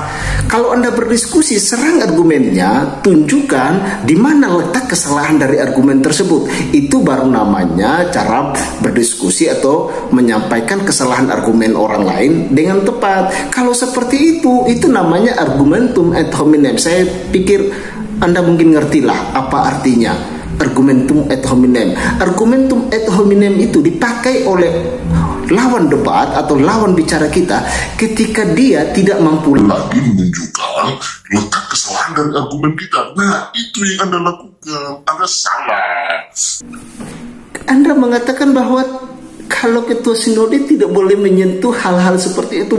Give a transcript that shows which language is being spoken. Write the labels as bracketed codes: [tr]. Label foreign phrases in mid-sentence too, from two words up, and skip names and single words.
[id] Kalau Anda berdiskusi, serang argumennya, tunjukkan di mana letak kesalahan dari argumen tersebut. Itu baru namanya cara berdiskusi atau menyampaikan kesalahan argumen orang lain dengan tepat. Kalau seperti itu namanya [la] argumentum ad hominem. [id] Saya pikir Anda mungkin ngertilah apa artinya. [la] Argumentum ad hominem. Argumentum ad hominem [id] itu dipakai oleh lawan debat atau lawan bicara kita ketika dia tidak mampu lagi menunjukkan letak kesalahan dari argumen kita. Nah, itu yang Anda lakukan. Anda salah. Anda mengatakan bahwa kalau ketua sinode tidak boleh menyentuh hal-hal seperti itu.